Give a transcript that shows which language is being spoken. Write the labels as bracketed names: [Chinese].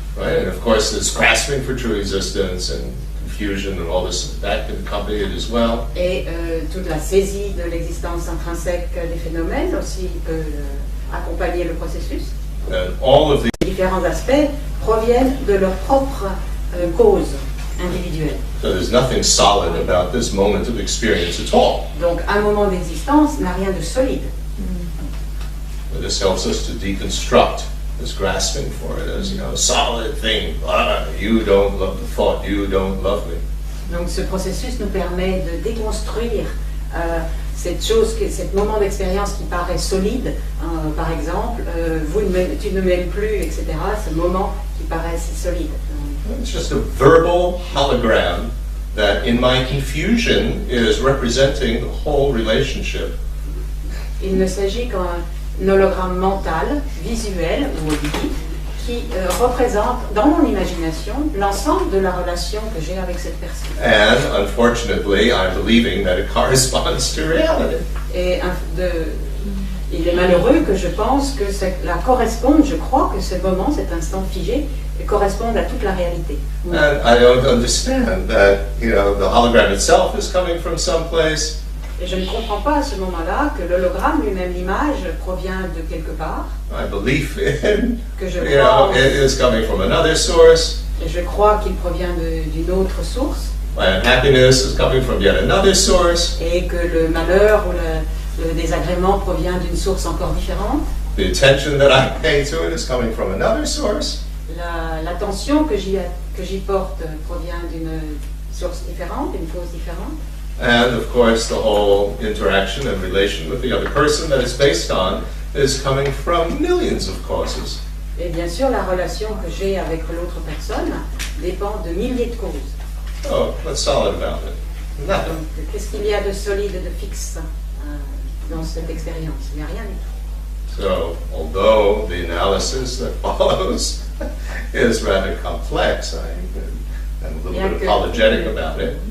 [English] Right? And of course, there's grasping for true existence and confusion and all this that can accompany it as well. [French] Et toute la saisie de l'existence intrinsèque des phénomènes aussi peut accompagner le processus. [English] And all of [French] Les différents aspects proviennent de leur propre cause individuelle. [English] so there's nothing solid about this moment of experience at all. [French] Donc un moment d'existence n'a rien de solide. [English] But this helps us to deconstruct this grasping for it as, a solid thing. You don't love the thought, you don't love me. [French] Donc ce processus nous permet de déconstruire cette chose, cet moment d'expérience qui paraît solide, par exemple, tu ne m'aimes plus, etc. Ce moment qui paraît solide. [English] It's just a verbal hologram that in my confusion is representing the whole relationship. [French] Il ne s'agit qu'un hologramme mental, visuel ou auditif, qui représente dans mon imagination l'ensemble de la relation que j'ai avec cette personne. [English] And unfortunately, I'm believing that it corresponds to reality. [French] Et il est malheureux que je pense que cela corresponde, je crois que ce moment, cet instant figé, corresponde à toute la réalité. [English] And I don't understand that, the hologram itself is coming from someplace. [French] Et je ne comprends pas à ce moment-là que l'hologramme lui-même, l'image, provient de quelque part. [English] My belief in, [French] Que je crois, [English] it is coming from another source. [French] et je crois qu'il provient d'une autre source. [English] My unhappiness is coming from yet another source. [French] Et que le malheur ou le désagrément provient d'une source encore différente. [English] The attention that I pay to it is coming from another source. [French] L'attention que j'y porte provient d'une source différente, d'une cause différente. [English] And of course, the whole interaction and relation with the other person that it's based on is coming from millions of causes. [French] Et bien sûr, la relation que j'ai avec l'autre personne dépend de milliers de causes. [English] Oh, what's solid about it? Nothing. [French] Donc, qu'est-ce qu'il y a de solide, de fixe dans cette expérience? Il n'y a rien du tout. [English] So, although the analysis that follows is rather complex, I'm a little bit apologetic about it.